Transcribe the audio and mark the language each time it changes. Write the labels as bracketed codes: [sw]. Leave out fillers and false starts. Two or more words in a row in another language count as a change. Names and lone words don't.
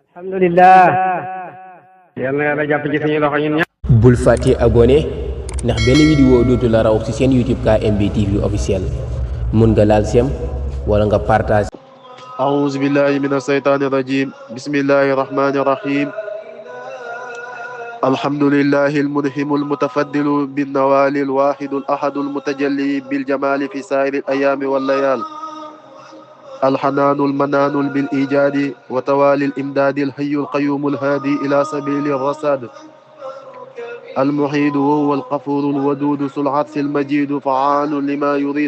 [wo] alhamdulillah yal na yàlla jàpp ci suñu loxo ñun ñëpp. bul fàtte abonné ndax benn vidéo dootu la raw ci seen YouTube KMB TV officiel mun nga laal sem wala nga partage. [ar] أعوذ بالله من الشيطان الرجيم بسم الله الرحمن الرحيم الحمد لله المنهم المتفضل بالنوال الواحد الأحد المتجلي بالجمال في سائر الأيام والليال الحنان المنان بالإيجاد وتوالي الإمداد الحي القيوم الهادي إلى سبيل الرصاد المحيد وهو الغفور الودود ذو العرش المجيد فعال لما يريد